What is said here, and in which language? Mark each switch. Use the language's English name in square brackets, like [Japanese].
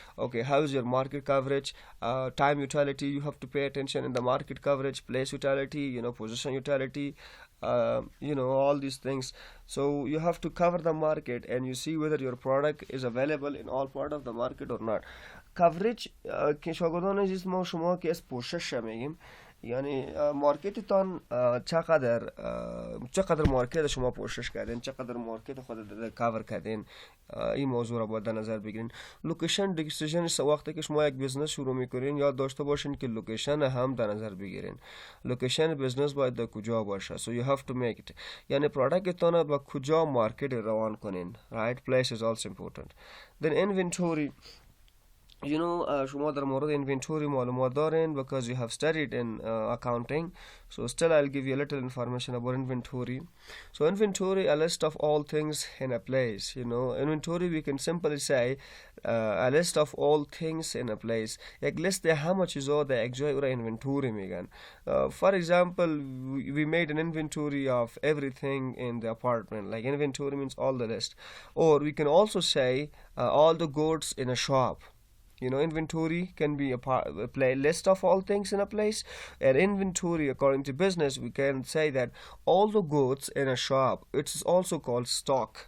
[English] Okay, how is your market coverage? Time utility, you have to pay attention in the market coverage. Place utility, position utility, all these things. So you have to cover the market and you see whether your product is available in all part of the market or not. [Persian] Coverage که شاگردان عزیز ما شما که از پوشش میگیم، یعنی مارکتتان چقدر مارکت شما پوشش کردین، چقدر مارکت خود کاور کردین، این موضوع را باید در نظر بگیرین. لوکیشن دیسیژن، وقتی که شما یک بزنس شروع میکنین یاد داشته باشین که لوکیشن هم در نظر بگیرین. لوکیشن بزنس باید در کجا باشه. [English] So you have to make it. [Persian] یعنی پروداکتتان با کجا مارکت روان کنین. [English] Right? Place is also important. Then inventory. [Persian] شما در مورد inventory معلومات دارین [English] because you have studied in accounting. So still I'll give you a little information about inventory. So inventory, a list of all things in a place. Inventory we can simply say a list of all things in a place. [Persian] یک لیست همه چیزا در یک جای او را inventory میگن. [English] For example, we made an inventory of everything in the apartment. Like inventory means all the list. Or we can also say all the goods in a shop. Inventory can be a list of all things in a place. And inventory, according to business, we can say that all the goods in a shop, it's also called stock.